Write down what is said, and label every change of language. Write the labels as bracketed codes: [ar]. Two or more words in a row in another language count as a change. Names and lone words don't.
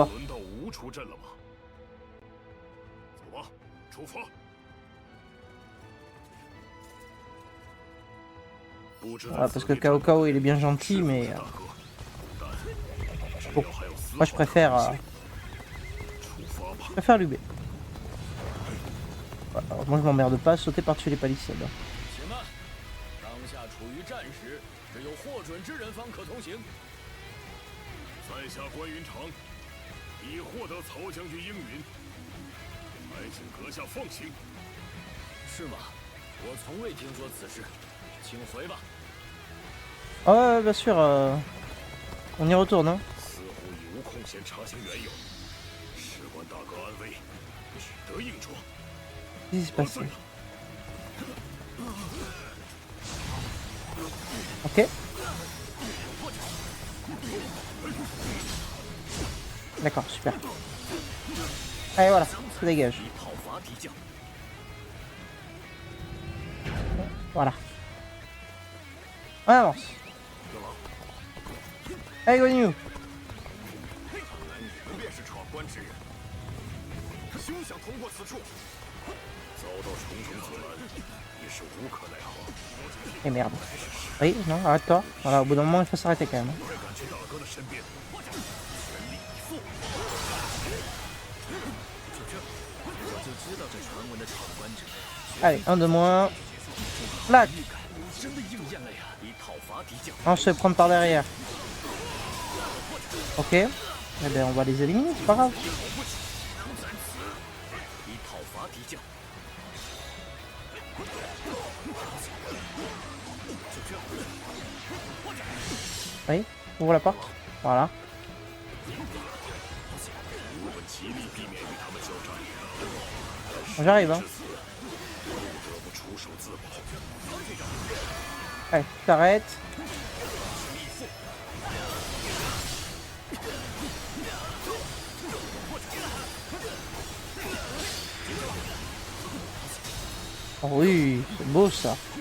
[zh] 轮到吾出阵了吗？走吧，出发。不知 [fr] Voilà, parce que Cao Cao il est bien gentil, mais bon, moi je préfère Liu Bei. Voilà. Alors, moi je m'emmerde pas à sauter par-dessus les palissades. [zh] 且慢，当下处于战时，只有获准之人方可同行。在下关云长，已获得曹将军应允，还请阁下放行。是吗？我从未听说此事，请回吧。 [fr] Ah ouais, bien sûr, on y retourne. Hein. [zh] 似乎已无空闲查清缘由，事关大哥安危，只得硬闯。 [fr] Qu'est-ce qui se passe? Ok. D'accord, super. Allez, voilà, ça dégage. Voilà. On avance. Allez, Guan [zh] 你便是闯关之人，休想通过此处。遭到重重阻拦，也是无可奈何。 [fr] Et merde. Oui, non, arrête-toi. Voilà, au bout d'un moment, il faut s'arrêter quand même. [zh] 快赶去大哥的身边，全力以赴。我就知道这传闻的闯关者， [fr] Allez, un de moins. Là, [zh] 真的应验了呀！以讨伐敌将， [fr] on se prend par derrière. Ok. Eh bien, on va les éliminer, c'est pas grave. [zh] 以讨伐敌将。 [fr] Oui, ouvre la porte. Voilà. [zh] 我们极力避免与他们交战， [fr] J'arrive, hein. [zh] 不得不出手自保。 [fr] Allez, t'arrêtes. Oh oui, c'est beau ça.